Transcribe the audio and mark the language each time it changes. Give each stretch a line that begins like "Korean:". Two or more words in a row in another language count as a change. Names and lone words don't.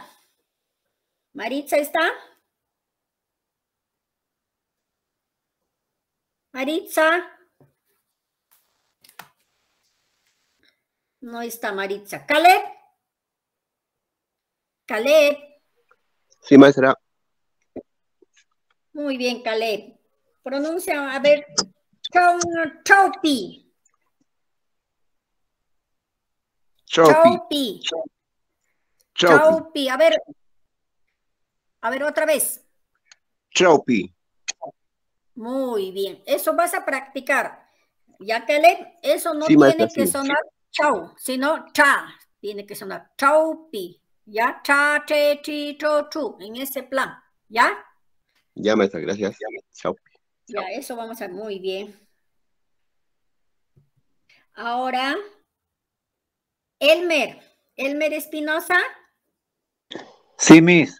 Spanish: ¿Maritza está? Maritza. No está Maritza. ¿Caleb? Caleb. Sí, maestra. Muy bien, Caleb. Pronuncia, a ver, chaupi. Chaupi. Chaupi. A ver otra vez. Chaupi. Muy bien. Eso vas a practicar. Ya, Caleb, eso no Sí, tiene maestra, que sí. sonar chau, sino cha. Tiene que sonar chaupi. Ya, cha, che, chi, cho, chu. En ese plan. ¿Ya? Ya, maestra, gracias. Chaupi. Ya, eso vamos a ver muy bien. Ahora, Elmer Espinosa. Sí, Miss.